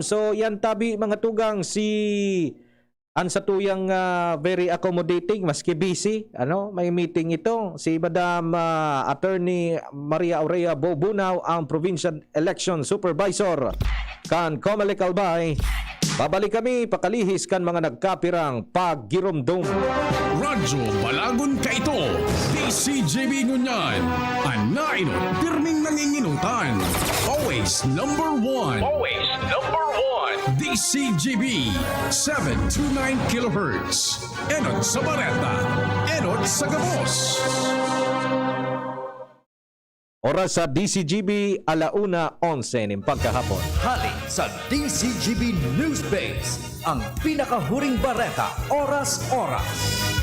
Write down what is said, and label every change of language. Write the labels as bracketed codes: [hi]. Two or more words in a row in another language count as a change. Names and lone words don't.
[bik] So yan tabi mga tugang si ang sa tuyang [en] very accommodating [bik] maski busy, may meeting ito si Madam Attorney Maria Aurea Bobunaw, ang Provincial Election Supervisor kan Comelec Albay. Babalik kami pakalihis kan mga nagkapirang paggirumdum. Radyo Balagon ka ito. DZGB ngunyan. Anaino, pirming nanginginutan. [en] Always number one. Always number one. [bik] DZGB 729 kHz. Enot sa Bareta. Enot sa Gabos. Oras sa DZGB, 1:11 ng pagkahapon. Hali sa DZGB News Base, ang pinakahuring bareta, oras-oras.